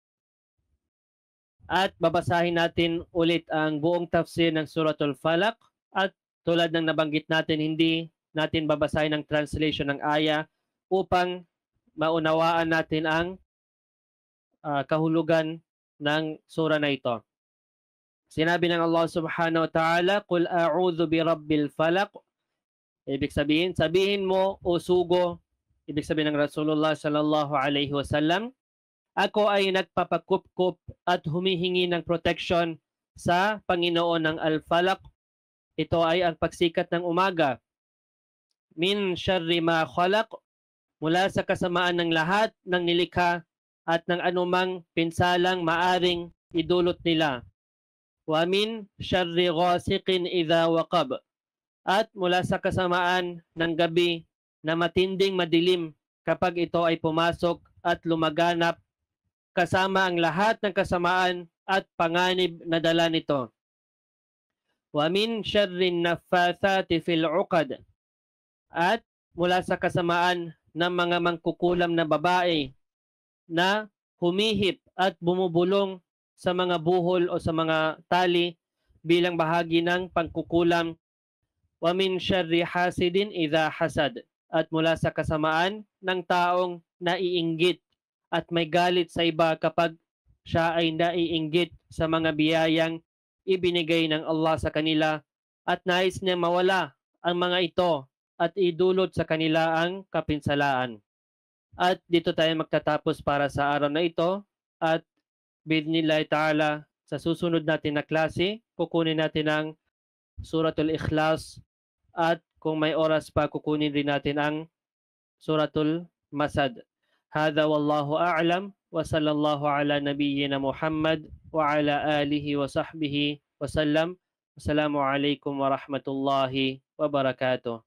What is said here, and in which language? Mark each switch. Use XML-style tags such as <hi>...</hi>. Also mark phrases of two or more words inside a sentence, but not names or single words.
<tl>At babasahin natin ulit ang buong tafsir ng Suratul Falaq at tulad ng nabanggit natin, hindi natin babasahin ang translation ng aya upang maunawaan natin ang kahulugan ng sura na ito. Sinabi ng</tl> <ar>الله سبحانه وتعالى قل أعوذ برب الفلق.</ar> <tl>Ibig sabihin mo, o sugo, ibig sabihin ng</tl> <ar>رسول الله صلى الله عليه وسلم,</ar> <tl>ako ay nagpapakupkup at humihingi ng protection sa Panginoon ng Al-Falaq. Ito ay ang pagsikat ng umaga.</tl> <ar>من شر ما خلق,</ar> <tl>mula sa kasamaan ng lahat ng nilikha at ng anumang pinsalang maaring idulot nila.</tl> <ar>ومن شر غاسق إذا وقب,</ar> <tl>at mula sa kasamaan ng gabi na matinding madilim kapag ito ay pumasok at lumaganap, kasama ang lahat ng kasamaan at panganib na dala nito.</tl> <ar>ومن شر النفاثات في العقد,</ar> <tl>at mula sa kasamaan ng mga mangkukulam na babae na humihip at bumubulong sa mga buhol o sa mga tali bilang bahagi ng pangkukulam.</tl> <ar>ومن شر حاسد إذا حسد,</ar> <tl>at mula sa kasamaan ng taong naiinggit at may galit sa iba kapag siya ay naiinggit sa mga biyayang ibinigay ng Allah sa kanila at nais niya mawala ang mga ito at idulot sa kanila ang kapinsalaan. At dito tayo magtatapos para sa araw na ito, at</tl> <ar>بإذن الله تعالى</ar> <tl>sa susunod natin na klase, kukunin natin ang Suratul Ikhlas, at kung may oras pa, kukunin rin natin ang Suratul Masad.</tl> <ar>هذا والله أعلم وصلى الله على نبينا محمد وعلى آله وصحبه وسلم. السلام عليكم ورحمة الله وبركاته.</ar>